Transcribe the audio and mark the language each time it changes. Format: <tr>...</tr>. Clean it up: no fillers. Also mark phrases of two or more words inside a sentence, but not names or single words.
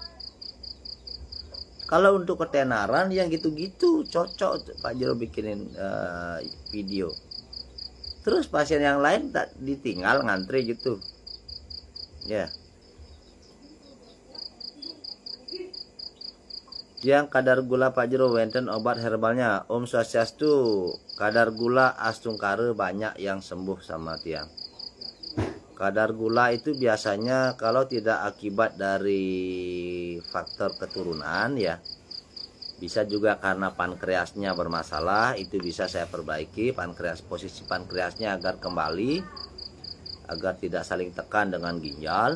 <id>Kalau untuk ketenaran yang gitu-gitu cocok Pak Jero bikinin video. Terus pasien yang lain tak ditinggal ngantri gitu. Ya. Yang kadar gula Pak Jero wenten obat herbalnya.</id> <ban>Om Swastiastu,</ban> <id>kadar gula Astungkare banyak yang sembuh sama tiang. Kadar gula itu biasanya kalau tidak akibat dari faktor keturunan ya, bisa juga karena pankreasnya bermasalah, itu bisa saya perbaiki posisi pankreasnya agar kembali, agar tidak saling tekan dengan ginjal.</id>